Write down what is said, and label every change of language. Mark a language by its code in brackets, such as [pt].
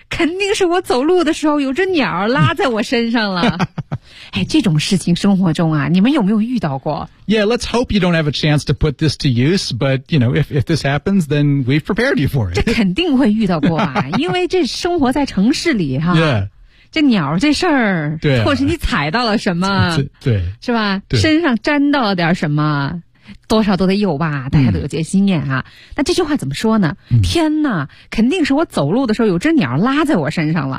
[zh] 肯定是我走路的时候有只鸟拉在我身上了哎这种事情生活中啊你们有没有遇到过 [en] Yeah let's hope you don't have a chance to put this to use But you know if this happens Then we've prepared you for it [zh] 这肯定会遇到过啊因为这生活在城市里哈、啊 [en] yeah. [zh] 这鸟这事儿，对、啊，或是你踩到了什么，对，是吧？对，身上沾到了点什么，多少都得有吧？大家都有这经验啊。那、嗯、这句话怎么说呢、嗯？天哪，肯定是我走路的时候有只鸟拉在我身上了。